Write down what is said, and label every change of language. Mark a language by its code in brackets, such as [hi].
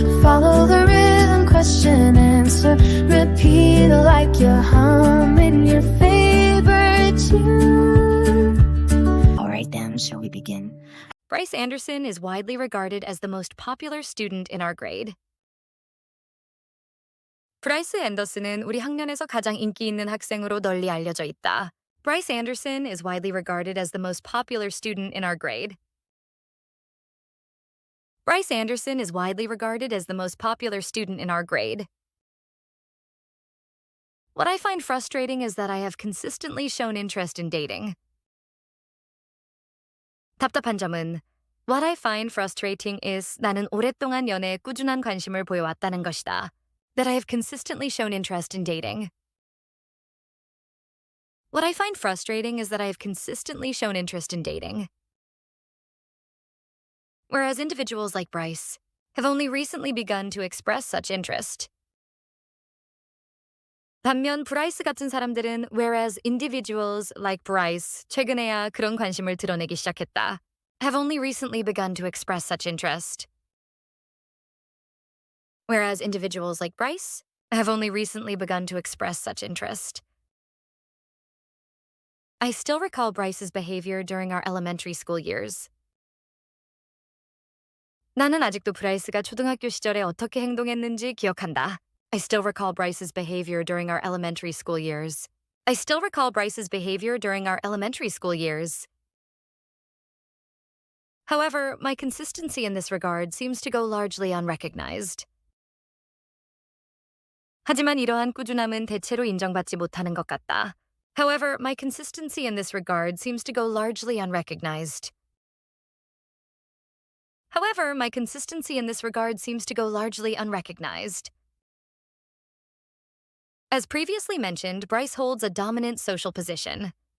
[en] Follow the rhythm, question, answer, repeat like you're humming your favorite tune. Alright then, shall we begin? Bryce Anderson is widely regarded as the most popular student in our grade. [ko] 브라이스 앤더슨은 우리 학년에서 가장 인기 있는 학생으로 널리 알려져 있다. [en] Bryce Anderson is widely regarded as the most popular student in our grade. Bryce Anderson is widely regarded as the most popular student in our grade. What I find frustrating is that I have consistently shown interest in dating. [ko] 답답한 점은 [en] What I find frustrating is [ko] 나는 오랫동안 연애에 꾸준한 관심을 보여왔다는 것이다. [en] That I have consistently shown interest in dating. What I find frustrating is that I have consistently shown interest in dating. Whereas individuals like Bryce have only recently begun to express such interest. [ko] 반면 브라이스 같은 사람들은 [en] whereas individuals like Bryce [ko] 최근에야 그런 관심을 드러내기 시작했다. [en] Have only recently begun to express such interest. Whereas individuals like Bryce have only recently begun to express such interest. I still recall Bryce's behavior during our elementary school years. [ko] 나는 아직도 브라이스가 초등학교 시절에 어떻게 행동했는지 기억한다. [en] I still recall Bryce's behavior during our elementary school years. I still recall Bryce's behavior during our elementary school years. However, my consistency in this regard seems to go largely unrecognized. [ko] 하지만 이러한 꾸준함은 대체로 인정받지 못하는 것 같다. [en] However, my consistency in this regard seems to go largely unrecognized. However, my consistency in this regard seems to go largely unrecognized. As previously mentioned, Bryce holds a dominant social position.